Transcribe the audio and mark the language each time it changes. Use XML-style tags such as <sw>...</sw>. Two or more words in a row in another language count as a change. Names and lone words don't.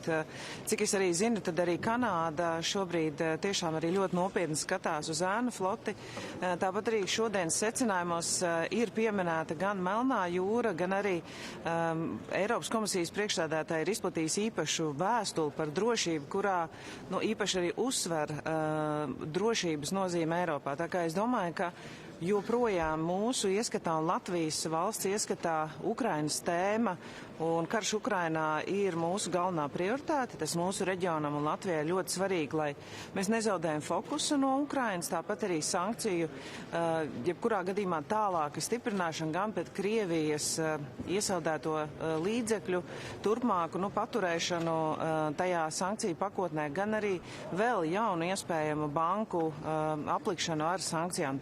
<lv>Cik es arī zinu, tad arī Kanāda šobrīd tiešām arī ļoti nopietni skatās uz ēnu floti. Tāpat arī šodienas secinājumos ir pieminēta gan Melnā jūra, gan arī Eiropas komisijas priekšsēdētāji ir izplatījis īpašu vēstuli par drošību, kurā īpaši arī uzsver drošības nozīme Eiropā. Tā kā es domāju, ka joprojām mūsu ieskatā un Latvijas valsts ieskatā Ukrainas tēma un karš Ukrainā ir mūsu galvenā prioritāte. Tas mūsu reģionam un Latvijai ļoti svarīgi, lai mēs nezaudējam fokusu no Ukrainas, tāpat arī sankciju, jebkurā gadījumā tālāka stiprināšana gan pēc Krievijas iesaldēto līdzekļu turpmāku paturēšanu tajā sankciju pakotnē, gan arī vēl jaunu iespējamu banku aplikšanu ar sankcijām.</lv>